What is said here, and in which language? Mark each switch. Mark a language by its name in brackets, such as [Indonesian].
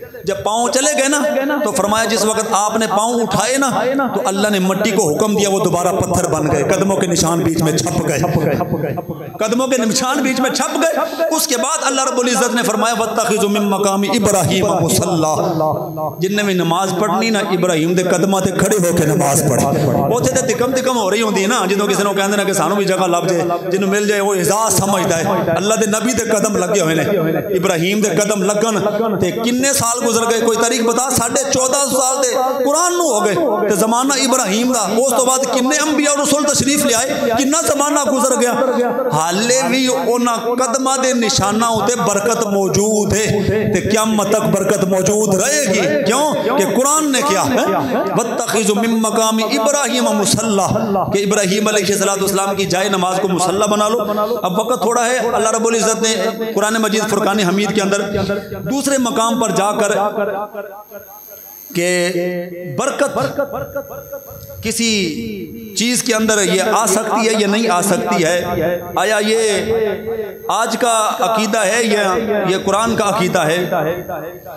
[Urdu] جب پاؤں چلے گئے نا تو فرمایا جس وقت آپ نے پاؤں اٹھائے نا تو اللہ نے مٹی کو حکم دیا, وہ دوبارہ پتھر بن گئے, قدموں کے نشان بیچ میں چھپ گئے, قدموں کے نشان بیچ میں چھپ گئے. اس کے بعد اللہ رب العزت نے فرمایا [Arabic] واتخذوا من مقام ابراہیم مصلی, [Punjabi] جن نے بھی نماز پڑھنی نا ابراہیم دے قدماں تے کھڑے ہو کے نماز پڑھی. اوتھے تے تکم ہو رہی ہوندی ہے نا, جنوں کسی نو کہندے نا کہ سانو بھی جگہ لب جائے, جنوں مل جائے وہ اعزاز سمجھدا ہے. اللہ دے نبی دے قدم لگے ہوئے نے, ابراہیم دے قدم لگن تے کنے سال گزر گئے, کوئی تاریخ بتا, 1450 سال دے قرآن نو ہو گئے تے زمانہ ابراہیم دا, اس تو بعد کنے انبیاء اور رسول تشریف لے آئے, کنا زمانہ گزر گیا, حالے بھی انہاں قدمہ دے نشانہ ہوتے برکت موجود ہے تے قیامت تک برکت موجود رہے گی. [Urdu] کیوں کہ قرآن نے کیا [Arabic] واتخذوا من مقام ابراہیم مصلی, [Urdu] کہ ابراہیم علیہ السلام کی جائے نماز کو مصلی بنا لو. اب وقت تھوڑا ہے, اللہ رب العزت نے قرآن مجید فرقان حمید کے اندر دوسرے مقام پر جا کر کہ برکت کسی چیز کے اندر یہ آ سکتی ہے یا نہیں آ سکتی ہے, آیا یہ آج کا عقیدہ ہے یا یہ قرآن کا عقیدہ ہے.